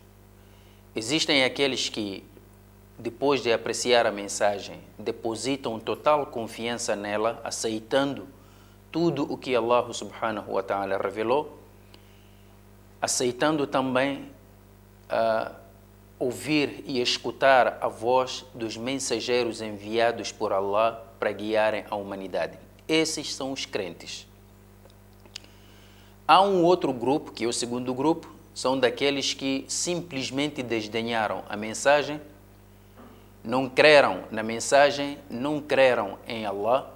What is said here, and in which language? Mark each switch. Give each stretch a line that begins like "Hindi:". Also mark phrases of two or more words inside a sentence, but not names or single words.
Portuguese: Existem aqueles que, depois de apreciar a mensagem, depositam total confiança nela, aceitando tudo o que
Arabic: الله سبحانه وتعالى
Portuguese: revelou, aceitando também ouvir e escutar a voz dos mensageiros enviados por Allah para guiarem a humanidade. Esses são os crentes. Há um outro grupo, que é o segundo grupo, são daqueles que simplesmente desdenharam a mensagem, não creram na mensagem, não creram em Allah.